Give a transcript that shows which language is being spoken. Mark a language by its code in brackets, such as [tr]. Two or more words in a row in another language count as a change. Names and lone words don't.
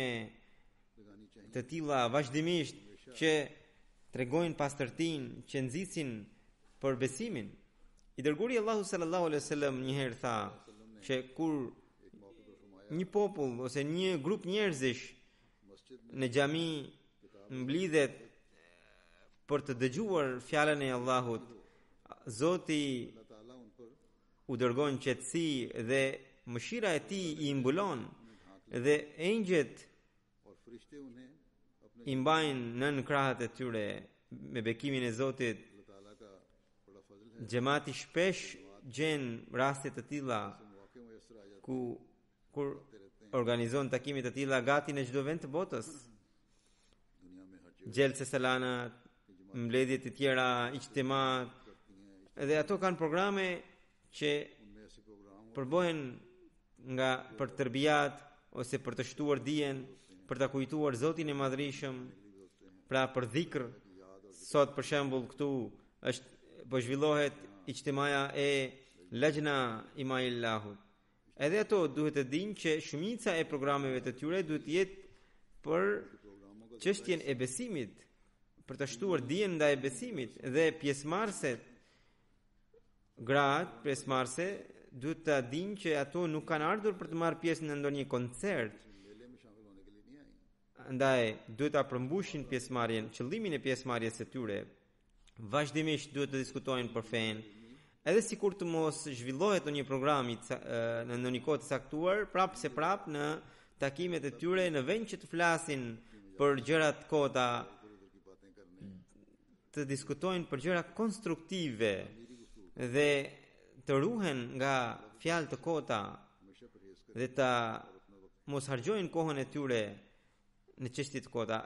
[ur] لگانی چاہیے [sq] të tilla vazhdimisht që tregojnë pastërtinë, që nxisin për besimin. I dërguari Allahu [ar] صلى الله عليه وسلم [sq] një herë tha që kur [ur] ایک موقعے پر فرمایا [sq] një popull ose një grup njerëzish [ur] मस्जिद [sq] në xhami mblidhet për të dëgjuar fjalën e Allahut, Zoti [ur] اللہ تعالیٰ ان پر [sq] u dërgon qetësi dhe mëshira e tij i mbulon, dhe engjëjt [ur] اور فرشتے انہیں اپنے [sq] i mbajnë nën krahët e tyre me bekimin e Zotit. [ur] اللہ تعالیٰ کا بڑا فضل ہے [sq] Xhamati shpesh gjen raste të tilla [ur] موقعے میسر آ جاتے [sq] kur organizon takime të tilla gati në çdo vend të botës. [ur] دنیا میں ہر جگہ [sq] Gjelse salana, mbledhje të tjera, ijtimat, dhe ato kanë programe që [ur] ان میں ایسے پروگرام [sq] përbohen nga për tërbiat ose për të shtuar dijen, për ta kujtuar Zotin e Madhrishëm, pra për dhikr. Sot për shembull këtu është po zhvillohet ijtimaja e Lajna Imailahut. Edhe ato duhet të dinë që shumica e programeve të tyre duhet të jetë për çështjen e besimit, për të shtuar dijen ndaj besimit, dhe pjesëmarrëset, gratë pjesëmarrëse duhet të dinë që ato nuk kanë ardhur për të marrë pjesë në ndonjë koncert. [ur] میلے میں شامل ہونے کے لیے نہیں آئی [sq] Andaj duhet ta përmbushin pjesëmarrjen, qëllimin e pjesëmarrjes së tyre. Vazhdimisht duhet të diskutojnë për fenë. Edhe sikur të mos zhvillohet në një program në ndonjë kohë të caktuar, prapë se prapë në takimet e tyre në vend që të flasin për gjëra të kota, të diskutojnë për gjëra konstruktive dhe të ruhen nga fjalë të kota dhe ta mos harxojnë kohën e tyre në çështje të kota.